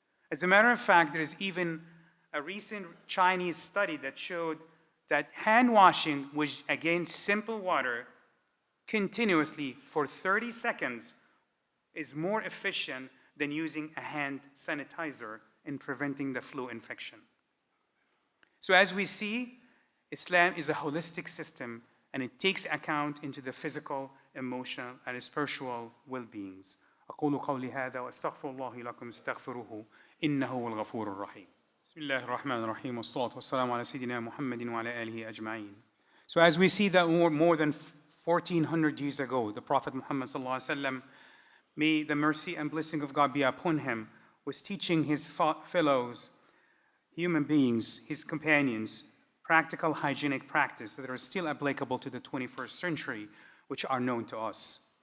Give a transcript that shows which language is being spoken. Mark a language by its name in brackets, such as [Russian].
[English] As a matter of fact, there is even a recent Chinese study that showed that hand washing with, again, simple water continuously for 30 seconds is more efficient than using a hand sanitizer in preventing the flu infection. So as we see, Islam is a holistic system and it takes account into the physical, emotional, and spiritual well-beings. [Arabic] أقول قولي هذا وأستغفر الله لكم استغفروه إنه هو الغفور الرحيم. بسم الله الرحمن الرحيم والصلاة والسلام على سيدنا محمد وعلى آله أجمعين. [English] So as we see that more than 1400 years ago, the Prophet Muhammad sallallahu alaihi wasallam, may the mercy and blessing of God be upon him, was teaching his fellows, human beings, his companions, practical hygienic practices that are still applicable to the 21st century, which are known to us.